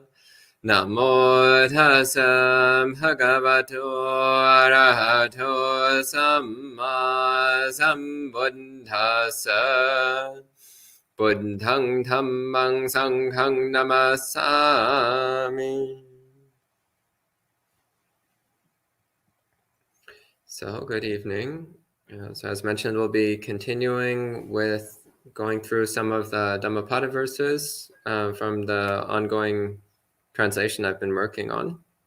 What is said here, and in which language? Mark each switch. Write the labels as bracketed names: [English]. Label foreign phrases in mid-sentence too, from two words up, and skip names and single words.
[Pali] Namo tassa bhagavato arahato samma sambuddhassa. Buddhang dhammang sanghang namasami. [English] So, good evening. So, as mentioned, we'll be continuing with going through some of the Dhammapada verses from the ongoing translation I've been working on.